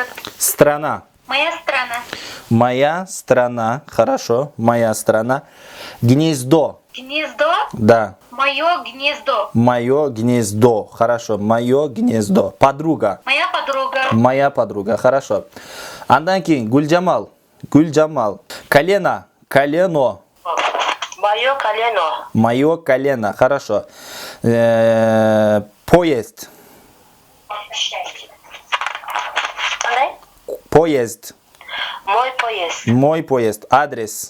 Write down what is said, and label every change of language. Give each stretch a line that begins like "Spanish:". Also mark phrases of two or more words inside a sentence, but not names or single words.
Russian: Страна. Моя страна. Моя страна. Хорошо. Моя страна. Гнездо. Гнездо. Да. Мое гнездо. Мое гнездо. Хорошо. Мое гнездо. Подруга. Моя подруга. Моя подруга. Хорошо.
Kyrgyz: Андан кийин Гүлжамал. Гүлжамал.
Russian: Колено. Колено. Мое колено. Мое колено. Хорошо. Поезд. Поезд. Мой поезд. Мой поезд. Адрес.